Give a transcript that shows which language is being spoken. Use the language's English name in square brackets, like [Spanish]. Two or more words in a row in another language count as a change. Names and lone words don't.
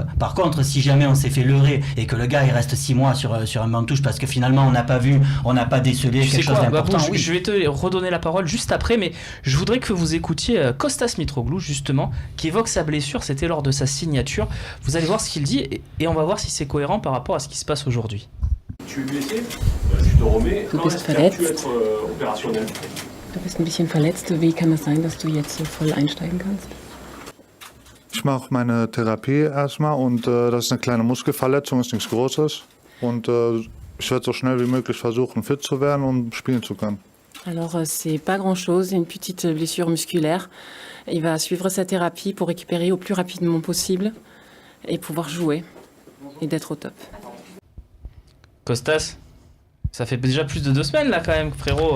[French] Par contre, si jamais on s'est fait leurrer et que le gars il reste 6 mois sur un banc de touche parce que finalement on n'a pas vu, on n'a pas décelé quelque chose d'important. Je vais te redonner la parole juste après, mais je voudrais que vous écoutiez Kostas Mitroglou justement, qui évoque sa blessure. C'était lors de sa signature. Vous allez voir ce qu'il dit et on va voir si c'est cohérent par rapport à ce qui se passe aujourd'hui. Tu es blessé, je te remets. [German] Du bist verletzt. Du bist ein bisschen verletzt. Wie kann es sein, dass du jetzt so voll einsteigen kannst? Ich mache meine Therapie erstmal und das ist eine kleine Muskelverletzung, ist nichts Großes. Und ich werde so schnell wie möglich versuchen, fit zu werden und spielen zu können. [French] Alors, c'est pas grand-chose, une petite blessure musculaire. Il va suivre sa thérapie pour récupérer au plus rapidement possible et pouvoir jouer et d'être au top. Kostas, ça fait déjà plus de 2 semaines là quand même, frérot.